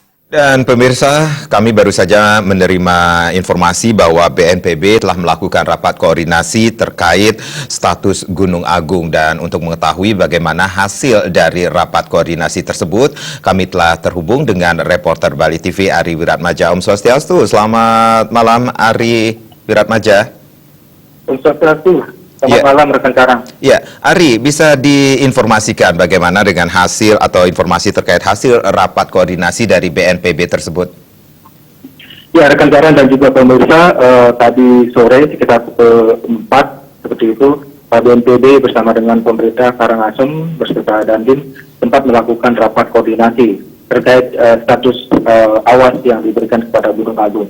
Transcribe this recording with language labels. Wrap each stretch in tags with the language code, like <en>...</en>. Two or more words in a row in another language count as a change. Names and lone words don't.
<id>Dan pemirsa, kami baru saja menerima informasi bahwa BNPB telah melakukan rapat koordinasi terkait status Gunung Agung. Dan untuk mengetahui bagaimana hasil dari rapat koordinasi tersebut, kami telah terhubung dengan reporter Bali TV Ari Wiratmadja.</id> <sa>Om Swastiastu,</sa> <id>selamat malam Ari Wiratmadja.</id> <sa>Om Swastiastu.</sa> <id>Selamat malam rekan Karang. Ya, Ari, bisa diinformasikan bagaimana dengan hasil atau informasi terkait hasil rapat koordinasi dari BNPB tersebut? Ya, rekan Karang dan juga pemirsa, tadi sore sekitar pukul 4 seperti itu, BNPB bersama dengan pemerintah Karangasem beserta Dandim sempat melakukan rapat koordinasi terkait status awas yang diberikan kepada Gunung Agung.</id>